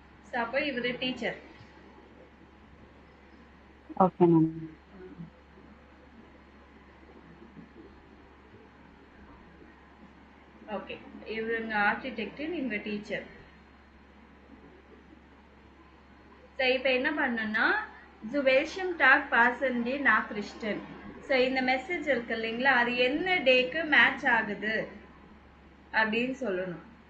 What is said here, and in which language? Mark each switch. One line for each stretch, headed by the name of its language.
Tamil: So அப்போ இவர் teacher.
English: Okay ma'am.
Tamil: Okay, இவங்க ஆர்கிடெக்ட், இவங்க டீச்சர். ஸோ இப்போ என்ன பண்ணணும்னா,
German: zu welchem Tag passen die Nachrichten.
Tamil: So இந்த மெசேஜ் இருக்கு இல்லைங்களா, அது என்ன டேக்கு மேட்ச் ஆகுது அப்படின்னு சொல்லணும்.